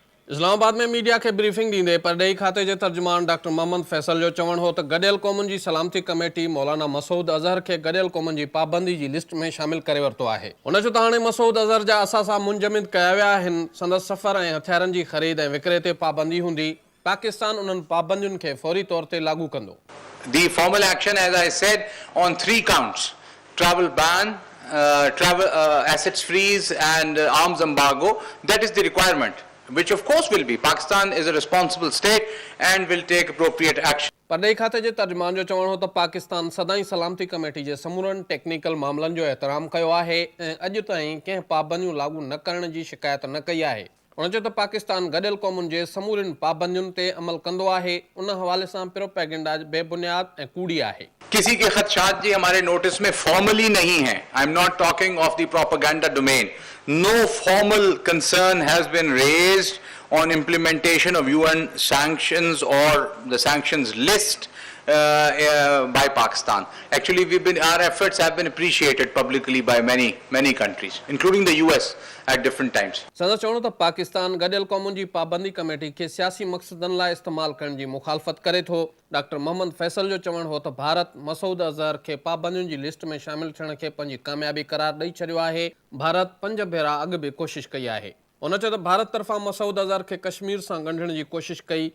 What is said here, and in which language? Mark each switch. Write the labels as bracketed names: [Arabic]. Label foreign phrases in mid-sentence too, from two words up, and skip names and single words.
[Sindhi] इस्लामाबाद में मीडिया के ब्रीफिंग दींदे परॾेही खाते जे तर्जुमान डॉक्टर मोहम्मद फैसल जो चवणु हो त गॾियल क़ौमुनि जी सलामती कमेटी मौलाना मसूद अज़हर खे गॾियल क़ौमुनि जी पाबंदी जी लिस्ट में शामिल करे वरितो आहे। उन चयो त हाणे मसूद अज़हर जा असासा मुंजमिद कया विया आहिनि। संदसि सफ़र ऐं हथियारनि जी ख़रीद ऐं विकिरे ते पाबंदी हूंदी। पाकिस्तान उन्हनि पाबंदियुनि खे फौरी तौर ते लागू कंदो। [English] The formal action, as I said, on 3 counts: travel ban, travel assets freeze, and arms embargo. That is the requirement, which of course will be. Pakistan is a responsible state and will take appropriate action. [Sindhi] परॾेही खाते जे तर्जुमान जो चवणु हो त पाकिस्तान सदाई सलामती कमेटी जे समूरनि टेक्निकल मामलनि जो एहतराम कयो आहे ऐं अॼु ताईं कंहिं पाबंदियूं लागू न करण जी शिकायत न कई आहे। उन चयो त पाकिस्तान गॾियल क़ौमुनि जे समूरनि पाबंदियुनि ते अमल कंदो आहे। उन हवाले सां प्रोपेगेंडा बेबुनियाद ऐं कूड़ी आहे। [Urdu] کسی کے خدشات جی ہمارے نوٹس میں فارملی نہیں ہے. [English] I am not talking of the propaganda domain. No formal concern has been raised on implementation of UN sanctions or the sanctions list by Pakistan. Actually, our efforts have been appreciated publicly by many countries, including the US at different times. [Sindhi] संदसि चवणु त पाकिस्तान गॾियल क़ौमुनि जी पाबंदी कमेटी खे सियासी मक़सदनि लाइ इस्तेमालु करण जी मुखालफ़त करे थो। डॉक्टर मोहम्मद फैसल जो चवणु हो त भारत मसूद अज़हर खे पाबंदियुनि जी लिस्ट में शामिल थियण खे पंहिंजी कामयाबी करार ॾेई छॾियो आहे। भारत 5 भेरा अॻु बि कोशिशि कई आहे। उन चयो त भारत तरफ़ां मसूद अज़हर खे कश्मीर सां ॻंढण जी कोशिशि कई।